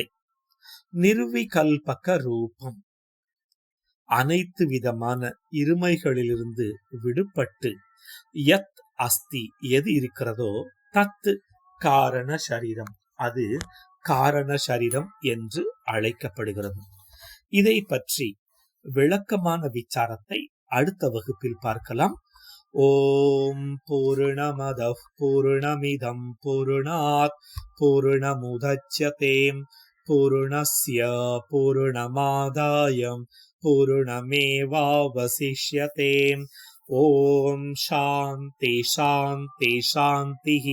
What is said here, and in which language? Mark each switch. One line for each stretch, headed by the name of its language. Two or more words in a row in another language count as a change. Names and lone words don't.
Tamil: நிர்விகல்பக ரூபம், அனைத்து விதமான இருமைகளிலிருந்து விடுபட்டு
Sanskrit: यद् अस्ति,
Tamil: எது இருக்கிறதோ தத் காரண சரீரம், அது காரண சரீரம் என்று அழைக்கப்படுகிறது. இதை பற்றி விளக்கமான விசாரத்தை அடுத்த வகுப்பில் பார்க்கலாம்.
Sanskrit: ॐ पूर्णमदः पूर्णमिदं पूर्णात् पूर्णमुदच्यते पूर्णस्य पूर्णमादाय पूर्णमेवावशिष्यते. ॐ शान्ति शान्ति शान्ति.